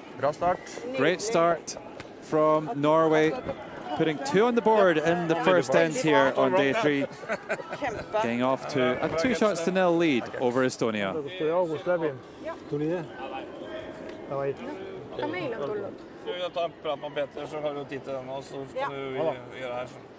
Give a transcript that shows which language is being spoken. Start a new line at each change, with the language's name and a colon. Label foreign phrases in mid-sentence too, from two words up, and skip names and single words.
English: Great start from Norway, putting 2 on the board in the first end here on day 3. Getting off to a 2-0 lead over Estonia.
Norwegian: Jag tar en prat med Petter, så har du tid til den, og så skal du gjøre her sånn.